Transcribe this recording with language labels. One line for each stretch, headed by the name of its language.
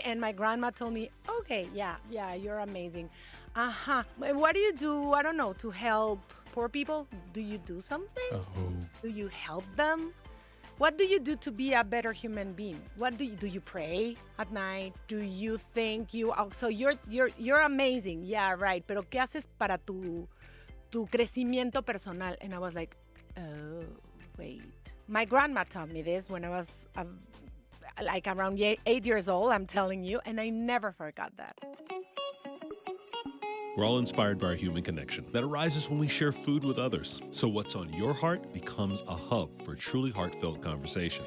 English: And my grandma told me, okay, yeah, you're amazing. Uh-huh. What do you do, I don't know, to help poor people? Do you do something? Oh. Do you help them? What do you do to be a better human being? What do you pray at night? Do you think so you're amazing. Yeah, right.
Spanish: Pero ¿qué haces para tu crecimiento personal?
English: And I was like, oh, wait. My grandma taught me this when I was like around 8 years old, I'm telling you, and I never forgot that. We're all inspired by our human connection that arises when we share food with others. So what's on your heart becomes a hub for truly heartfelt conversation.